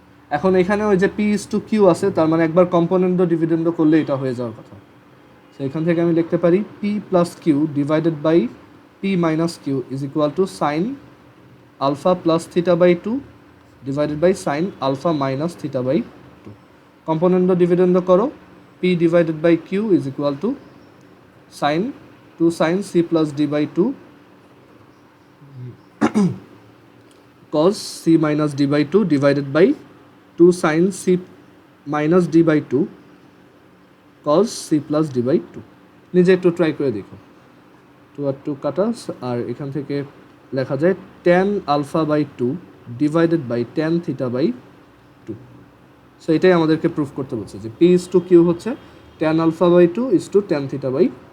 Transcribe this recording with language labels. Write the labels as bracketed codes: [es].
[bn] এখন এখানে ওই যে P/Q আছে, তার মানে একবার কম্পোনেন্ট ডিভিডেন্ড করলে এটা হয়ে যাওয়ার কথা। [en] so [bn] এখান থেকে আমি লিখতে পারি [en] P plus Q divided by P minus Q is equal to sine alpha plus θ/2 divided by sine alpha minus θ/2। Component dividend করো, P divided by Q is equal to sine 2 sine C plus D/2 cos C minus D/2 divided by 2 sin C minus D/2 cos C plus D/2। [bn] নিজে একটু try করে দেখো, 2 আর 2 কাটা, আর এখান থেকে লেখা যায় tan α/2 divided by tan θ/2। So এটাই আমাদেরকে প্রুফ করতে বলছে যে P/Q হচ্ছে tan α/2 = tan θ/2।